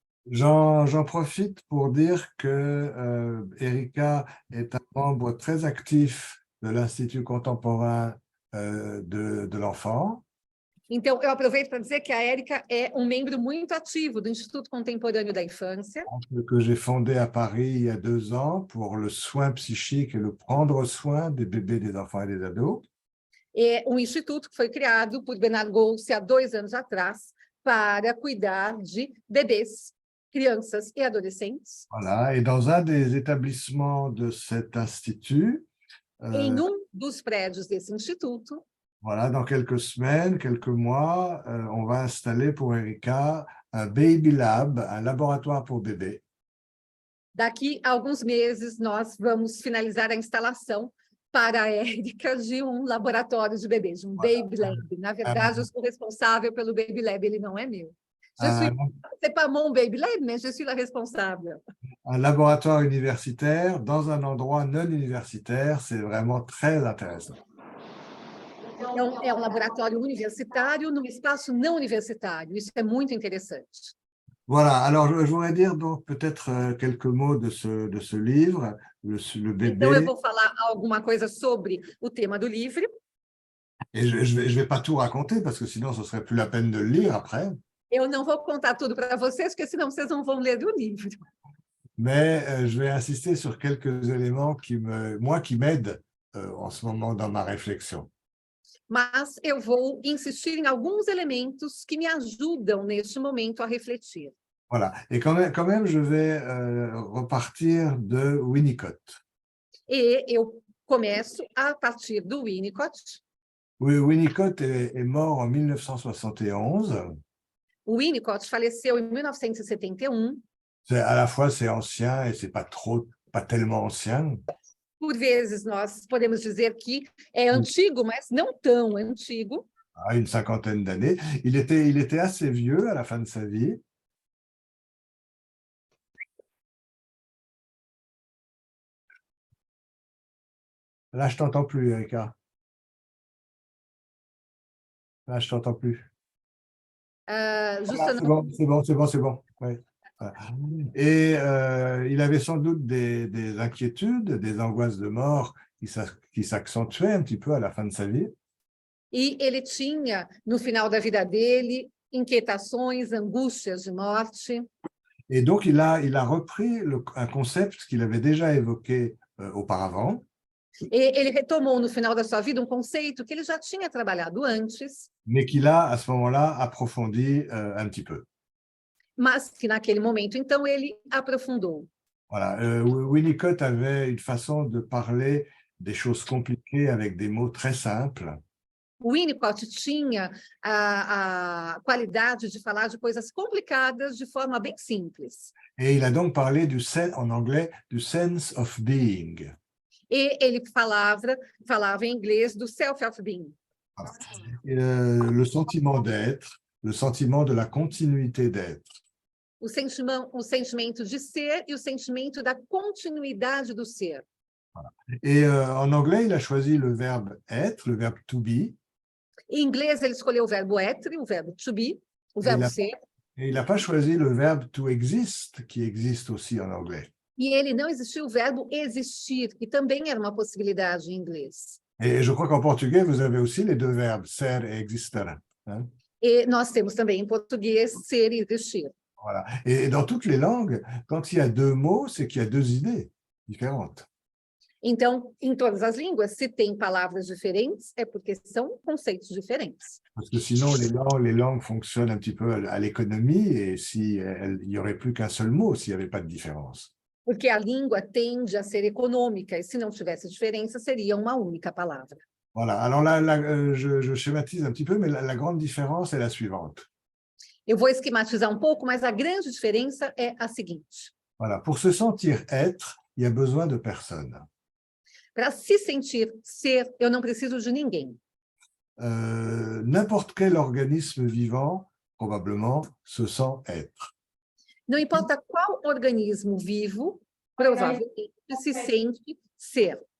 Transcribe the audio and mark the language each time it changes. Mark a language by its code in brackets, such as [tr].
[fr] J'en profite pour dire que Erika est un membre très actif de l'Institut contemporain de l'enfant. [pt] Então, eu aproveito para dizer que a Erika é membro muito ativo do Instituto Contemporâneo da Infância. [fr] Que j'ai fondé à Paris il y a 2 ans pour le soin psychique et le prendre soin des bébés, des enfants et des ados. [pt] É um instituto que foi criado por Bernard Goltz há 2 anos atrás para cuidar de bebês, crianças e adolescentes. [fr] Voilà, et dans un des établissements de cet institut, [pt] em dos prédios desse instituto, [fr] voilà, dans quelques semaines, quelques mois, on va installer pour Erika un baby lab, un laboratoire pour bébés. [pt] Daqui a alguns meses, nós vamos finalizar a instalação para a Erika de laboratório de bebês, baby lab. Na verdade, eu sou responsável pelo baby lab, ele não é meu. [fr] C'est pas mon baby lab, mais je suis la responsable. Un laboratoire universitaire dans un endroit non universitaire, c'est vraiment très intéressant. [pt] Então, é um laboratório universitário num espaço não universitário. Isso é muito interessante. [fr] Voilà, alors je voudrais dire donc peut-être quelques mots de ce livre, le bébé. [pt] Então, eu vou falar alguma coisa sobre o tema do livro. [fr] Et je vais pas tout raconter parce que sinon, ce serait plus la peine de le lire après. [pt] Eu não vou contar tudo para vocês, porque senão vocês não vão ler o livro. [fr] Mais je vais insister sur quelques éléments qui m'aident en ce moment dans ma réflexion. [pt] Mas eu vou insistir em alguns elementos que me ajudam neste momento a refletir. [fr] Voilà. Et quand même je vais repartir de Winnicott. [pt] E eu começo a partir do Winnicott. [fr] Winnicott est mort en 1971. [pt] O Winnicott faleceu em 1971. [fr] À la fois, c'est ancien et c'est pas tellement ancien. [pt] Por vezes, nós podemos dizer que é antigo, mas não tão antigo. [fr] Une cinquantaine d'années. Il était assez vieux à la fin de sa vie. Là, je t'entends plus, Erika. Là, je t'entends plus. Juste C'est bon. Ouais. Et il avait sans doute des inquiétudes, des angoisses de mort qui s'accentuaient un petit peu à la fin de sa vie. [pt] E ele tinha, no final da vida dele, inquietações, angústias de morte. [fr] Et donc, il a repris un concept qu'il avait déjà évoqué auparavant. [pt] E ele retomou, no final da sua vida, conceito que ele já tinha trabalhado antes. [fr] Mais qu'il a, à ce moment-là, approfondi un petit peu. [pt] Mas que, naquele momento, então, ele aprofundou. [fr] Voilà. Winnicott avait une façon de parler des choses compliquées avec des mots très simples. [pt] O Winnicott tinha a qualidade de falar de coisas complicadas de forma bem simples. [fr] Et il a donc parlé en anglais du [en] sense of being. [pt] E ele falava em inglês do [en] self of being. [fr] Le sentiment d'être, le sentiment de la continuité d'être. [pt] O sentimento de ser e o sentimento da continuidade do ser. [fr] Voilà. Et en anglais, il a choisi le verbe être, le verbe to be. [pt] Em inglês, ele escolheu o verbo être, o verbo to be, o verbo ser. [fr] Et il n'a pas choisi le verbe to exist, qui existe aussi en anglais. [pt] E ele não existiu o verbo existir, que também era uma possibilidade em inglês. [fr] Et je crois qu'en portugais, vous avez aussi les deux verbes, ser et exister. Hein? [pt] E nós temos também em português ser e existir. [fr] Voilà. Et dans toutes les langues, quand il y a deux mots, c'est qu'il y a deux idées différentes. [pt] Então, em todas as línguas, se tem palavras diferentes, é porque são conceitos diferentes. [fr] Parce que sinon, les langues fonctionnent un petit peu à l'économie et il n'y aurait plus qu'un seul mot s'il n'y avait pas de différence. [pt] Porque a língua tende a ser econômica, e se não tivesse diferença, seria uma única palavra. [fr] Voilà. Alors là, je schématise un petit peu, mais la grande différence est la suivante. [pt] Eu vou esquematizar um pouco, mas a grande diferença é a seguinte. [fr] Voilà. Pour se sentir être, il y a besoin de personne. [pt] Para se sentir ser, eu não preciso de ninguém. [fr] N'importe quel organisme vivant, probablement, se sent être. [pt] Não importa qual organismo vivo, provavelmente se sente ser.